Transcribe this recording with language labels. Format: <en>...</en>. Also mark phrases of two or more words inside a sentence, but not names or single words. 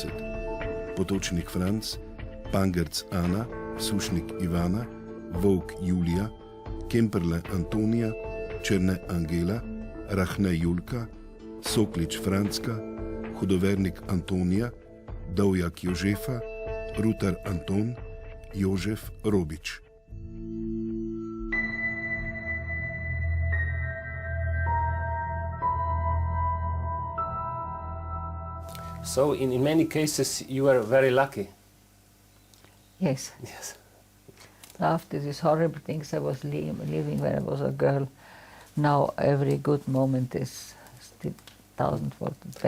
<en>Potočnik Franc, Pangerc Ana, Sušnik Ivana, Volk Julija, Kemperle Antonija, Černe Angela, Rahne Julka, Soklič Francka, Hudovernik Antonija, Dovjak Jožefa, Rutar Anton, Jožef Robič. So in many cases you were very lucky. Yes. Yes. After these horrible things I was living when I was a girl, now every good moment is still 1,000 better.</en>